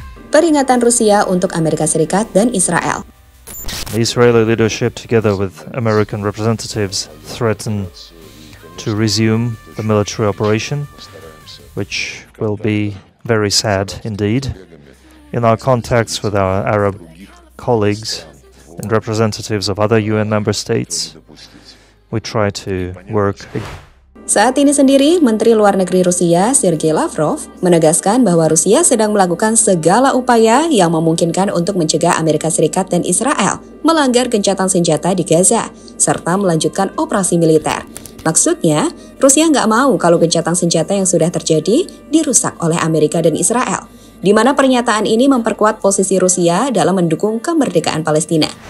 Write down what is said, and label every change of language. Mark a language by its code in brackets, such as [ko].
[id] Peringatan Rusia untuk Amerika Serikat dan Israel. [en] The Israeli leadership, together with American representatives, threaten to resume the military operation, which will be very sad indeed. In our contacts with our Arab colleagues and representatives of other UN member states, we try to work. [id] Saat ini sendiri, Menteri Luar Negeri Rusia, Sergei Lavrov, menegaskan bahwa Rusia sedang melakukan segala upaya yang memungkinkan untuk mencegah Amerika Serikat dan Israel melanggar gencatan senjata di Gaza, serta melanjutkan operasi militer. Maksudnya, Rusia nggak mau kalau gencatan senjata yang sudah terjadi dirusak oleh Amerika dan Israel, di mana pernyataan ini memperkuat posisi Rusia dalam mendukung kemerdekaan Palestina.